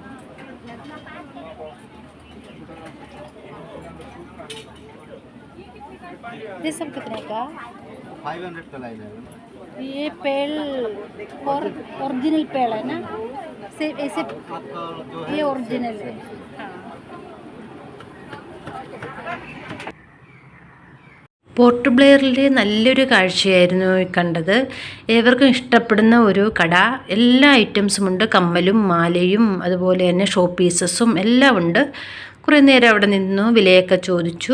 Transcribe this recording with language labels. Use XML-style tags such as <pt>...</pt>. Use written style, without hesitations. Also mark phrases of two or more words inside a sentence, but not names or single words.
<hi>ये सब कितने का? 500 का लाई जाएगा ना। ये पेड़ और ओरिजिनल पेड़ है ना, सिर्फ ऐसे आपका जो है ये ओरिजिनल है। हाँ।</hi> <ml>പോർട്ട് ബ്ലെയറിലെ നല്ലൊരു കാഴ്ചയായിരുന്നു ഈ കണ്ടത്. ഏവർക്കും ഇഷ്ടപ്പെടുന്ന ഒരു കട. എല്ലാ ഐറ്റംസും ഉണ്ട്, കമ്മലും മാലയും അതുപോലെ തന്നെ</ml> <en>show pieces</en> <ml>എല്ലാം ഉണ്ട്. കുറേ നേരം അവിടെ നിന്നു, വിലയൊക്കെ ചോദിച്ചു.</ml>